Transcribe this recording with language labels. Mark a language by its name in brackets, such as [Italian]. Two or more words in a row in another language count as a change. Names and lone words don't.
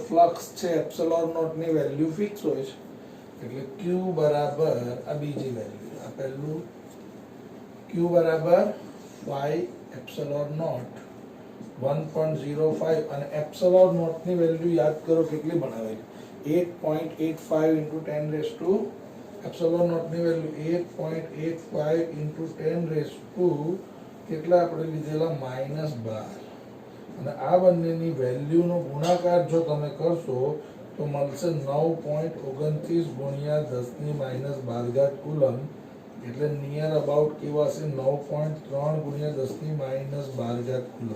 [Gujarati] ફ્લક્સ છે [English] epsilon naught [Gujarati] ની વેલ્યુ ફિક્સ હોય છે એટલે q બરાબર આ બીજી વેલ્યુ. આ પહેલું q બરાબર [English] phi epsilon naught [Gujarati] 1.05 અને [English] epsilon naught [Gujarati] ની વેલ્યુ યાદ કરો કેટલી બનાવેલી? [English] 8.85 into 10 raised to epsilon naught [Gujarati] ની વેલ્યુ [English] 8.85 into 10 raised to [Gujarati] કેટલા આપણે લીધેલા? -12. અને આ બંનેની વેલ્યુનો ગુણાકાર જો તમે કરશો તો મળશે 9.29 ગુણ્યા 10⁻12 કુલમ. એટલે [English] near about [Gujarati] કેવા છે? 9.3 ગુણ્યા 10⁻12 કુલમ.